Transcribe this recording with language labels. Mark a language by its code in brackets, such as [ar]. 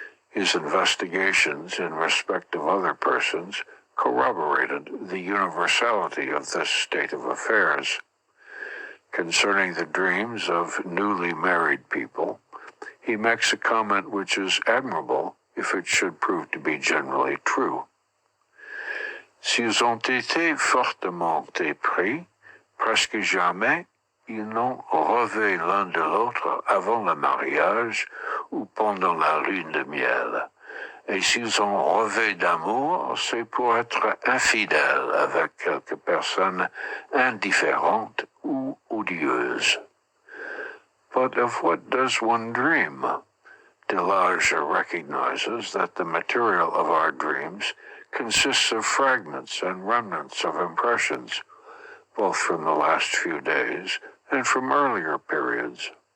[en] His investigations in respect of other persons corroborated the universality of this state of affairs. Concerning the dreams of newly married people, he makes a comment which is admirable if it should prove to be generally true. [fr] S'ils ont été fortement épris, presque jamais ils n'ont rêvé l'un de l'autre avant le mariage ou pendant la lune de miel. Et s'ils ont rêvé d'amour, c'est pour être infidèles avec quelque personne indifférente ou odieuse. [en] But of what does one dream? Delage recognizes that the material of our dreams consists of fragments and remnants of impressions, both from the last few days and from earlier periods.